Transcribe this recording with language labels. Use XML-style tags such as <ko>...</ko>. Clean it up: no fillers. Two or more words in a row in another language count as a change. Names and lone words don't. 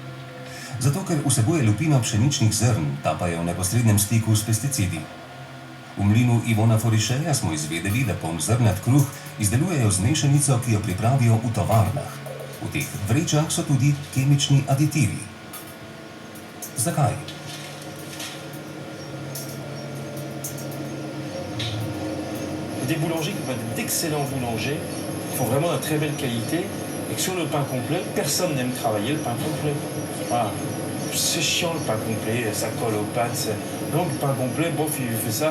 <sl>Zato, ker vsebuje lupino pšeničnih zrn, ta pa je v neposrednem stiku s pesticidi. V V mlinu Ivona Forišeja smo izvedeli, da polnozrnat kruh izdelujejo z mešanico, ki jo pripravijo v tovarnah. V teh vrečah so tudi kemični aditivi. Zakaj?</sl> <fr>Des boulangers qui peuvent être d'excellents boulangers, qui font vraiment de très belle qualité, et que sur le pain complet, personne n'aime travailler le pain complet. Voilà. C'est chiant le pain complet, ça colle aux pâtes. Donc le pain complet, bof, il fait ça.</fr>